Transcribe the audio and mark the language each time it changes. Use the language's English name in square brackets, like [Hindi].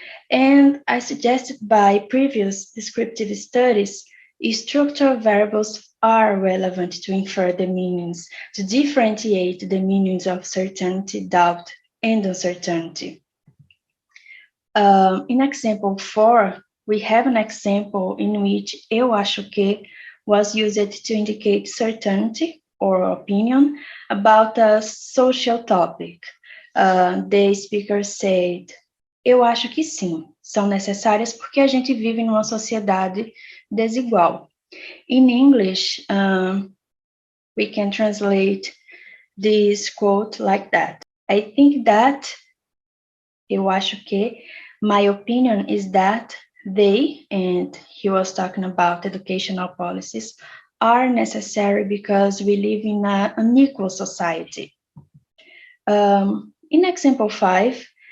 [English] And as suggested by previous descriptive studies, structural variables are relevant to infer the meanings, to differentiate the meanings of certainty, doubt, and uncertainty. In example 4, we have an example in which eu acho que was used to indicate certainty or opinion about a social topic. The speaker said, [Portuguese] eu acho que sim, são necessárias porque a gente vive numa sociedade desigual. [English] In English, we can translate this quote like that. I think that, eu acho que, my opinion is that they, and he was talking about educational policies, are necessary because we live in an unequal society. In example 5,